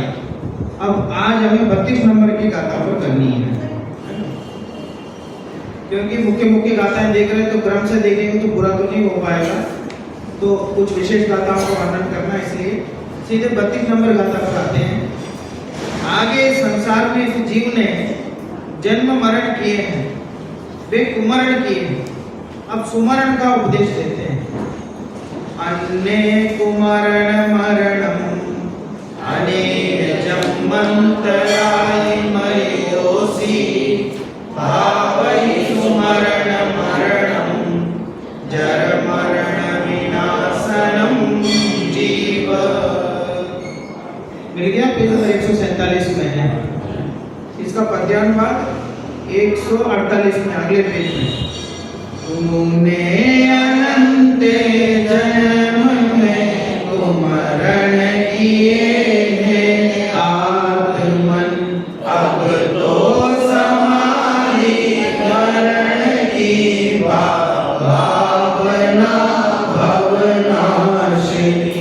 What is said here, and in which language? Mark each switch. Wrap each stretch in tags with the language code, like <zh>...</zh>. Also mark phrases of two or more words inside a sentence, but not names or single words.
<hi>अब आज हमें 32 नंबर की गाथा पर करनी है, क्योंकि मुख्य गाथाएं देख रहे हैं तो क्रम से देखेंगे तो पूरा तो नहीं हो पाएगा, तो कुछ विशेष गाथाओं का वर्णन करना, इसलिए सीधे 32 नंबर गाथा पर आते हैं। आगे संसार में इस जीव ने जन्म मरण किए हैं, वे कुमरण किए हैं। अब सुमरण का उपदेश देते हैं।</hi> <pra>अन्ने कुमरण मरणम अनेक जन्मांतराय मयोसी भावहि सुमरण मरणम जर मरण विनाशनम जीव।</pra> <hi>मिल गया? पेज नंबर 147 में है इसका पद्यान भाग 148 में अगले पेज में। तुमने अनंत जन्म में कुमरण किए हैं आत्मन, अब तो समाधि मरण की भावना भवनाशिनी।</hi>